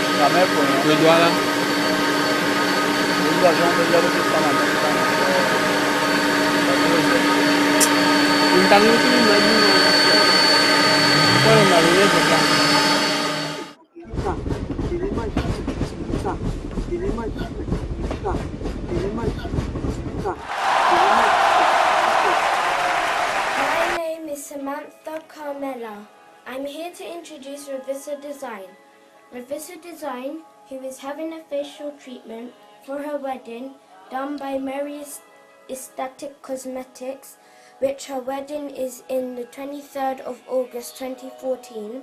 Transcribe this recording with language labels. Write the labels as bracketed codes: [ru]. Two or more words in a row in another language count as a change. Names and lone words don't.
[fr] Le doigt là. [id] Un tangan itu lagi kalau nggak lihat belakang. [en] My name is Samantha Carmela. I'm here to introduce Ravissa Design. Ravissa Design, who is having a facial treatment for her wedding done by Mary Aesthetic Cosmetics, which her wedding is in the 23rd of August 2014.